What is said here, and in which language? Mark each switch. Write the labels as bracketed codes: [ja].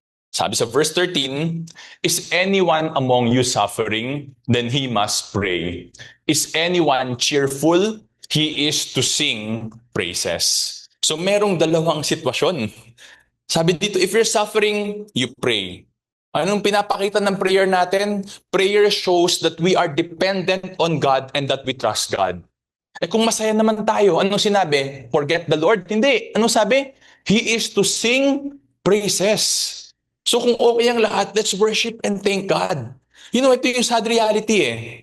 [tl] Sabi sa [en] verse 13, is anyone among you suffering? Then he must pray. Is anyone cheerful? He is to sing praises. So [tl] merong dalawang sitwasyon. Sabi dito, [en] if you're suffering, you pray. [tl] Anong pinapakita ng prayer natin? [en] Prayer shows that we are dependent on God and that we trust God. [tl] Eh kung masaya naman tayo, anong sinabi? [en] Forget the Lord? [tl] Hindi. Anong sabi? [en] He is to sing praises. So [tl] kung okay ang lahat, [en] let's worship and thank God. You know, [tl] ito yung sad reality eh.